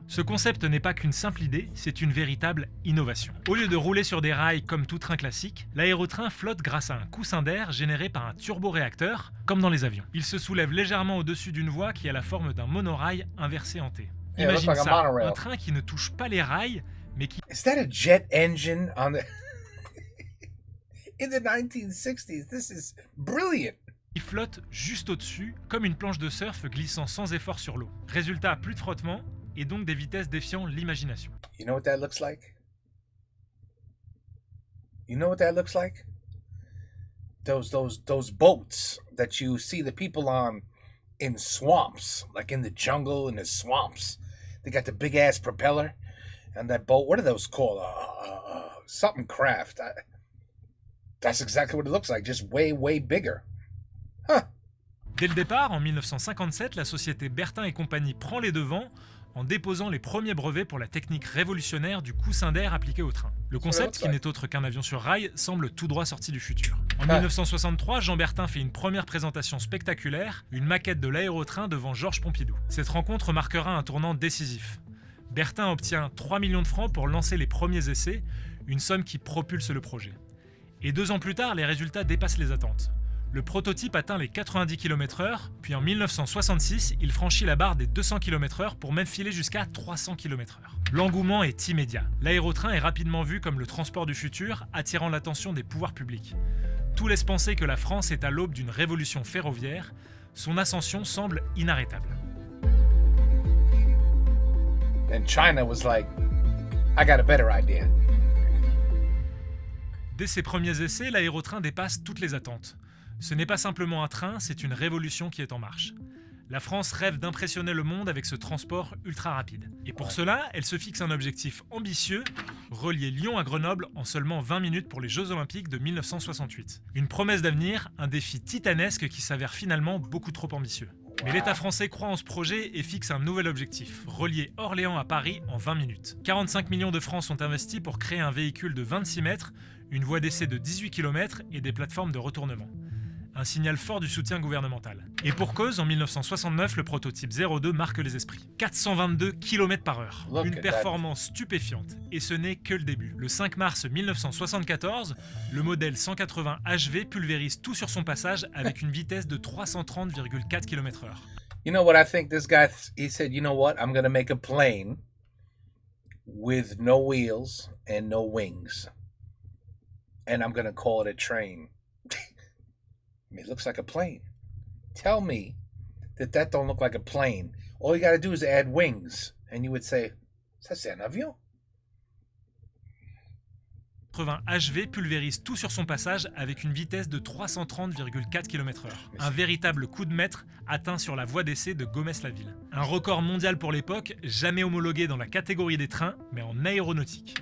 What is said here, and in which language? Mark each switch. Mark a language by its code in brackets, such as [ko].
[fr] Ce concept n'est pas qu'une simple idée, c'est une véritable innovation. Au lieu de rouler sur des rails comme tout train classique, l'aérotrain flotte grâce à un coussin d'air généré par un turboréacteur, comme dans les avions. Il se soulève légèrement au-dessus d'une voie qui a la forme d'un monorail inversé en T. Imagine ça, un train qui ne touche pas les rails, mais qui... [en] Is that a jet engine on the... In the 1960s, this is brilliant. [fr] Il flotte juste au-dessus, comme une planche de surf glissant sans effort sur l'eau. Résultat, plus de frottement, et donc des vitesses défiant l'imagination. [en] You know what that looks like? You know what that looks like? Those boats that you see the people on in swamps, like in the jungle, in the swamps. They got the big ass propeller, and that boat. What are those called? Something craft. That's exactly what it looks like, just way bigger. [fr] Dès le départ, en 1957, la société Bertin et compagnie prend les devants en déposant les premiers brevets pour la technique révolutionnaire du coussin d'air appliqué au train. Le concept, qui n'est autre qu'un avion sur rail, semble tout droit sorti du futur. En 1963, Jean Bertin fait une première présentation spectaculaire, une maquette de l'aérotrain devant Georges Pompidou. Cette rencontre marquera un tournant décisif. Bertin obtient 3 millions de francs pour lancer les premiers essais, une somme qui propulse le projet. Et 2 ans plus tard, les résultats dépassent les attentes. Le prototype atteint les 90 km/h, puis en 1966, il franchit la barre des 200 km/h pour même filer jusqu'à 300 km/h. L'engouement est immédiat. L'aérotrain est rapidement vu comme le transport du futur, attirant l'attention des pouvoirs publics. Tout laisse penser que la France est à l'aube d'une révolution ferroviaire. Son ascension semble inarrêtable. [en] And China was like, I got a better idea. [fr] Dès ses premiers essais, l'aérotrain dépasse toutes les attentes. Ce n'est pas simplement un train, c'est une révolution qui est en marche. La France rêve d'impressionner le monde avec ce transport ultra rapide. Et pour cela, elle se fixe un objectif ambitieux, relier Lyon à Grenoble en seulement 20 minutes pour les Jeux Olympiques de 1968. Une promesse d'avenir, un défi titanesque qui s'avère finalement beaucoup trop ambitieux. Mais l'État français croit en ce projet et fixe un nouvel objectif, relier Orléans à Paris en 20 minutes. 45 millions de francs sont investis pour créer un véhicule de 26 mètres, une voie d'essai de 18 km et des plateformes de retournement. Un signal fort du soutien gouvernemental. Et pour cause, en 1969, le prototype 02 marque les esprits. 422 km/h. Une performance stupéfiante. Et ce n'est que le début. Le 5 mars 1974, le modèle 180 HV pulvérise tout sur son passage avec une vitesse de 330,4 km/h. [en] You know what I think this guy, he said, you know what, I'm going to make a plane with no wheels and no wings. And I'm going to call it a train. It looks like a plane. Tell me that don't look like a plane. All you got to do is add wings. And you would say, [fr] ça c'est un avion. 80 HV pulvérise tout sur son passage avec une vitesse de 330,4 km/h. Un véritable coup de maître atteint sur la voie d'essai de Gometz-la-Ville. Un record mondial pour l'époque, jamais homologué dans la catégorie des trains, mais en aéronautique.